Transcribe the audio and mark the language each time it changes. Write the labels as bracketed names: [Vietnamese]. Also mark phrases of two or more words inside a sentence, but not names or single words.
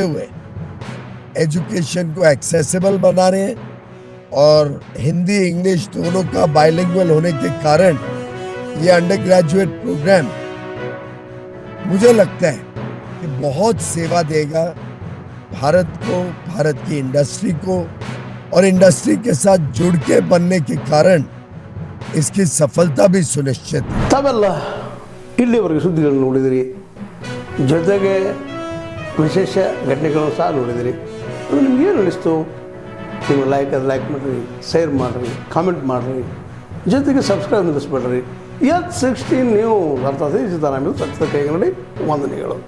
[Hindi] हुए एजुकेशन को एक्सेसिबल बना रहे हैं और हिंदी इंग्लिश दोनों का बाइलिंगुअल होने के कारण ये [English] undergraduate program [Hindi] मुझे लगता है कि बहुत सेवा देगा भारत को, भारत की इंडस्ट्री को, और इंडस्ट्री के साथ जुड़ के बनने के कारण इसकी सफलता भी सुनिश्चित है। [Kannada] ತಾವೆಲ್ಲ ಇಲ್ಲಿವರೆಗೆ ಸುದ್ದಿಗಳನ್ನು ನೋಡಿದಿರಿ, ಜೊತೆಗೆ ವಿಶೇಷ ಘಟನೆಗಳನ್ನು ಸಹ ನೋಡಿದಿರಿ. ಅದು ನಿಮ್ಗೆ ಏನು ಅನಿಸ್ತು? ನೀವು ಲೈಕ್ ಮಾಡಿರಿ, ಶೇರ್ ಮಾಡಿರಿ, ಕಾಮೆಂಟ್ ಮಾಡಿರಿ, ಜೊತೆಗೆ ಸಬ್ಸ್ಕ್ರೈಬ್ ನಿಲ್ಲಿಸ್ಬೇಡ್ರಿ. H16 ನ್ಯೂಸ್ ಅರ್ಥಾತ್ ಸೀತಾರಾಮ್ ಸತ್ಯದ ಕೈಗನ್ನಡಿ ವಂದನೆಗಳು.